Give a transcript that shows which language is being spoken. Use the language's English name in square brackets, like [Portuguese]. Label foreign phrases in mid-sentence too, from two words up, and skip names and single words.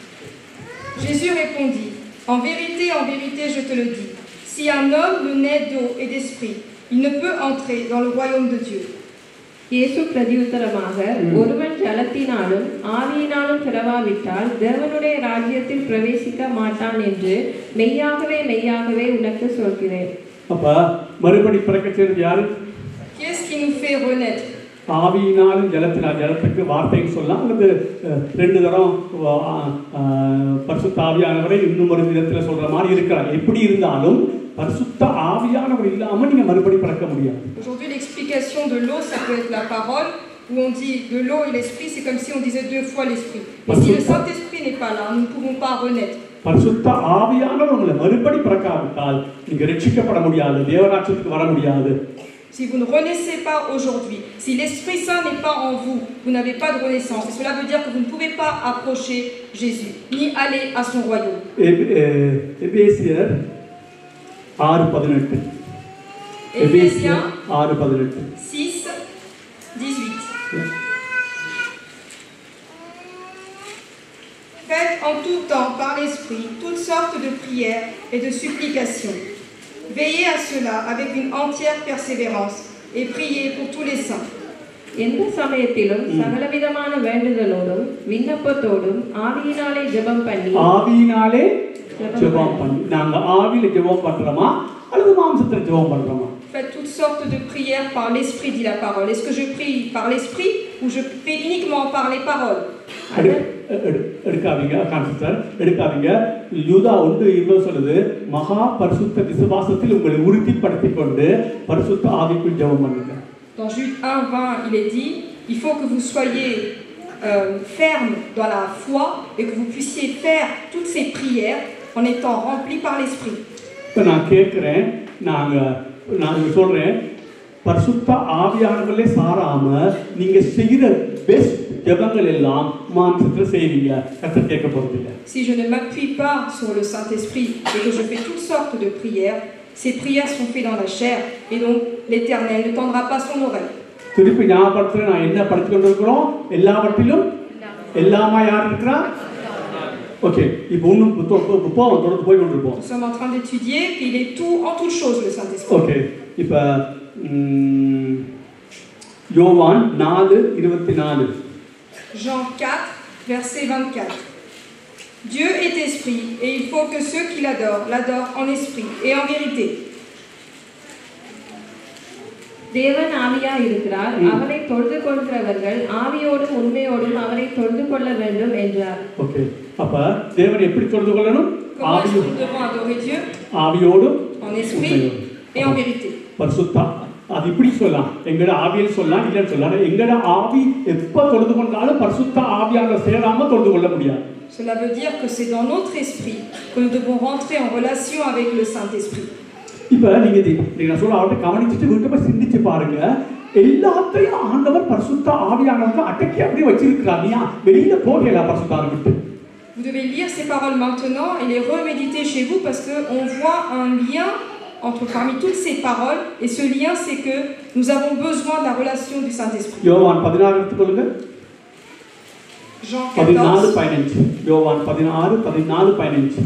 [French] Jésus répondit, en vérité, je te le dis, si un homme ne naît d'eau et d'esprit, il ne peut entrer dans le royaume de Dieu. [Tamil] இயேசு பிரதியுத்தரமாக, ஒருவன் ஜலத்தினாலும் ஆவியினாலும் பிறவாவிட்டால் தேவனுடைய ராஜ்யத்தில் பிரவேசிக்க மாட்டான் என்று மெய்யாகவே உனக்கு சொல்கிறேன். அப்ப மறுபடி பிறக்க செய்வது யாரு? [French] Qui est-ce qui nous fait renaître? [Tamil] ஆவியினாலும் ஜலத்துக்கு வார்த்தைக்கு சொல்லலாம், அல்லது 2 தரம் பரிசுத்த ஆவியானவரை இன்னும் ஒரு விதத்தில் சொல்ற மாதிரி இருக்கிறார். எப்படி இருந்தாலும் பரிசுத்த ஆவியானவர் இல்லாம நீங்க மறுபடி பிறக்க முடியாது. [French] Aujourd'hui l'explication de l'eau, ça peut être la parole, où on dit de l'eau et l'esprit, c'est comme si on disait 2 fois l'esprit. Mais si le Saint-Esprit n'est pas là, nous ne pouvons pas renaître. [Tamil] பரிசுத்த ஆவியானவர் உங்களை மறுபடி பிறக்காவிட்டால் நீங்க ரட்சிக்கப்பட முடியாது, தேவராஜ்யத்துக்கு வர முடியாது. [French] Si vous ne renaissez pas aujourd'hui, si l'Esprit Saint n'est pas en vous, vous n'avez pas de renaissance. Et cela veut dire que vous ne pouvez pas approcher Jésus, ni aller à son royaume. Éphésiens 6:18. Éphésiens 6:18. 6:18. Faites en tout temps par l'Esprit toutes sortes de prières et de supplications. Veillez à cela avec une entière persévérance et priez pour tous les saints. [Tamil] எந்த சமயத்திலும் சகலவிதமான வேண்டுதலோடும் விண்ணப்பத்தோடும் ஆவியினாலே ஜெபம் பண்ணி நாங்க ஆவியில ஜெபம் பண்றோமா அல்லது மாம்சத்துல ஜெபம் பண்றோமா? [French] Faites toutes sortes de prières par l'Esprit, dit la parole. Est-ce que je prie par l'Esprit ou je prie uniquement par les paroles? [Tamil] எடுக்காதீங்க கான்சிஸ்டர் எடுக்காதீங்க. யூதா 1:20 சொல்லுது, மகா பரிசுத்த விசுவாசத்தில் உங்களை உறுதிப்படுத்திக் கொண்டு பரிசுத்த ஆவிக்குள் ஜெபம் பண்ணுங்க. [French] Dans Jude 1:20, il est dit, il faut que vous soyez fermes dans la foi et que vous puissiez faire toutes ces prières en étant remplis par l'Esprit. [Tamil] இப்போ நான் கேட்குறேன், நான் சொல்கிறேன், பரிசுத்த ஆவியானவர்களே சாராம நீங்க செய்கிற பெஸ்ட் ஜெபங்கள் எல்லாம் மாம்சத்துல செய்வீங்க, கர்த்தர் கேட்க போறதில்ல. [French] Si je ne m'appuie pas sur le Saint-Esprit et que je fais toutes sortes de prières, ces prières sont faites dans la chair et donc l'Éternel ne tendra pas son oreille. [Tamil] திருப்பி ஞாபகப்படுத்துறேன், நான் என்ன படித்து கொண்டிருக்கிறோம், எல்லாவற்றிலும் எல்லாமா யார் இருக்கிறா? ஓகே, இப்போ இன்னும் புத்தகம் தொடர்ந்து போய் கொண்டிருப்போம். [French] Nous sommes en train d'étudier qu'il est tout en toutes choses le Saint-Esprit. [Tamil] ஓகே, இப்போ யோவான் 4:24. [French] Jean 4, verset 24. Dieu est esprit et il faut que ceux qui l'adorent en esprit et en vérité. [Tamil] தேவன் ஆவியாய் இருக்கிறார், அவரை தொழுது கொள்கிறவர்கள் ஆவியோடும் உண்மையோடும் அவரை தொழுது கொள்ள வேண்டும் என்றார். ஓகே, அப்ப தேவனை எப்படி தொழுது கொள்ளணும்? [French] Comment est-ce que nous devons adorer Dieu? [Tamil] ஆவியோடும் [French] En esprit et en vérité. [Tamil] பரிசுத்த, அது இப்படி சொல்லலாம், எங்கட ஆவியில் சொல்லலாம், இல்லைன்னு சொல்லலாம். எங்கட ஆவி எப்ப தொழுது கொண்டாலும் பரிசுத்த ஆவியாக சேராம தொழுது கொள்ள முடியாது. [French] Cela veut dire que c'est dans notre esprit que nous devons rentrer en relation avec le Saint-Esprit. [Tamil] இப்ப நீங்க சொல்ல அவர்கிட்ட கவனிச்சுட்டு வீட்டு போய் சிந்திச்சு பாருங்க. எல்லாத்தையும் ஆண்டவர் பரிசுத்த ஆவியானவருக்கு அடக்கி அப்படியே வச்சிருக்கிறார். நீ வெளியில போகல பரிசுத்த ஆவி விட்டு. [French] Vous devez lire ces paroles maintenant et les reméditer chez vous parce qu'on voit un lien parmi toutes ces paroles et ce lien c'est que nous avons besoin de la relation du Saint-Esprit. [Tamil] யோவான் 16 எடுத்துக்கொள்ளுங்க. [French] Jean 14. [Tamil] 14:15. யோவான் 16:14-15.